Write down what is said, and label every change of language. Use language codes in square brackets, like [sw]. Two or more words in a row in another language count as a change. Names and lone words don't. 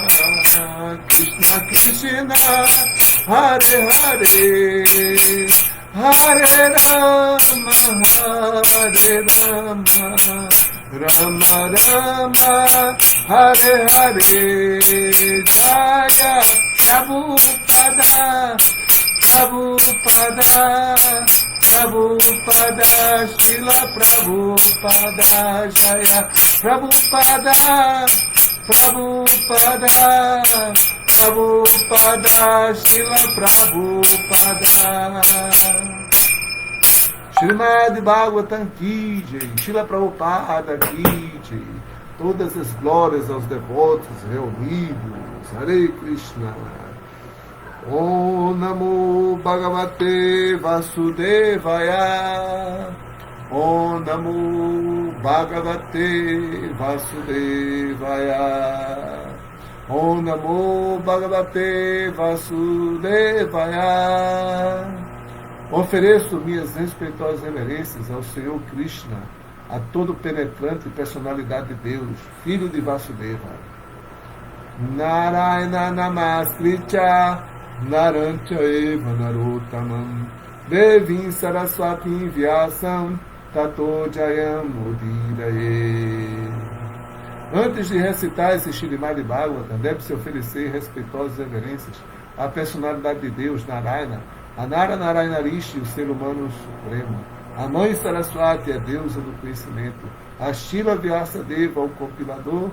[sa] Krishna Krishna, Hare Hare, Hare Rama, Hare Rama, Rama Rama, Hare Hare, Jaya Prabhupada, Prabhupada, Prabhupada, Srila Prabhupada, Jaya Prabhupada, Prabhupada, Prabhupada, Srila Prabhupada. [hi] Srimad Bhagavatam Ki Jai, Srila Prabhupada Ki Jai. [pt] Todas as glórias aos devotos reunidos. [sa] Hare Krishna. Om Namo Bhagavate Vasudevaya. Om Namo Bhagavate Vasudevaya. Om Namo Bhagavate Vasudevaya. [pt] Ofereço minhas respeitosas reverências ao Senhor Krishna, a todo penetrante personalidade de Deus, filho de Vasudeva. [sa] Narayana Namaskritya Narantya Eva Narottamam Devim Saraswati Vyasam Tato Jayam Udiraye. [pt] Antes de recitar esse Srimad Bhagavatam, deve-se oferecer respeitosas reverências à personalidade de Deus, Narayana, a Nara Narayana Rishi, o ser humano supremo. A mãe Saraswati, a deusa do conhecimento. A Shila Vyasadeva, o compilador.